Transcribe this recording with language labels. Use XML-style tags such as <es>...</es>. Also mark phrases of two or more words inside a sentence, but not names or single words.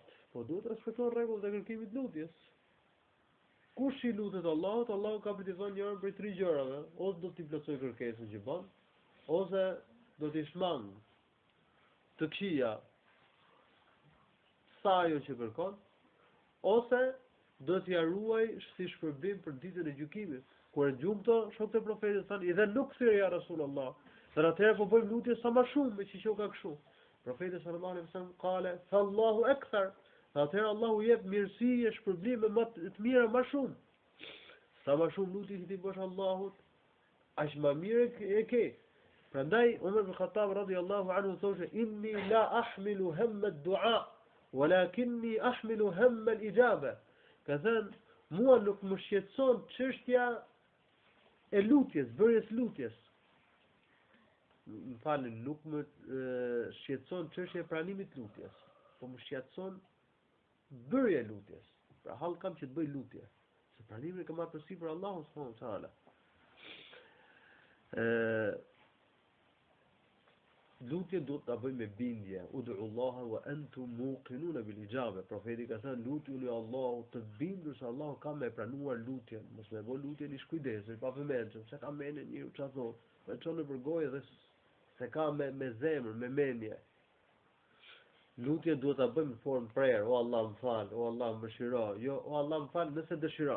<sq>Po duhet të respektojnë rregullat e kërkimit lutjes. Kush i lutet Allahut, Allahu ka për t'i thënë njërin prej 3 gjërave, ose do t'i plotësoj kërkesën që bën, ose do t'i shmang të këqija sa ajo që kërkon, ose do t'i ruaj si shpërbim për ditën e gjykimit. Kur e dëgjojmë këto, shokët e profetit thanë, "Dhe nuk thirr</sq> <ar>يا رسول الله."</ar> <sq>Dhe atëherë po bëjmë lutje sa më shumë me që ka kështu.</sq> <ar>Profeti صلى الله عليه وسلم قال فالله أكثر."</ar> <sq>Atëherë Allahu jep mirësi e shpërblime më të mira më shumë. Sa më shumë lutje që ti bësh Allahut, aq më mirë e ke.</sq> <ar>Prandaj Umar ibn Khattab رضي الله عنه thoshte, "إني لا أحمل هم الدعاء ولكني أحمل هم الإجابة."</ar> <sq>Ka thënë, mua nuk më shqetëson çështja e lutjes, bërjes lutjes. Më falni, nuk më shqetëson çështja e pranimit lutjes, po më shqetëson bërja e lutjes. Pra hall kam që të bëj lutje, se pranimin e kam marrë përsipër Allahun</sq> <ar>سبحانه وتعالى.</ar> <sq>Lutje duhet ta bëj me bindje.</sq> <ar>ادعوا الله وأنتم موقنون بالإجابة.</ar> <sq>Profeti ka thënë lutuni Allahut të bindur se Allahu ka me pranuar lutjen. Mos me bëj lutjen i shkujdesur, pa vëmendshëm, se ka mendje njëu çfarë thot. Po çon për gojë dhe se ka me zemër, me mendje. Lutje duhet ta bëjmë në formë prerë, o Allah më fal, o Allah më mëshiro, jo o Allah më fal nëse dëshiron.</sq>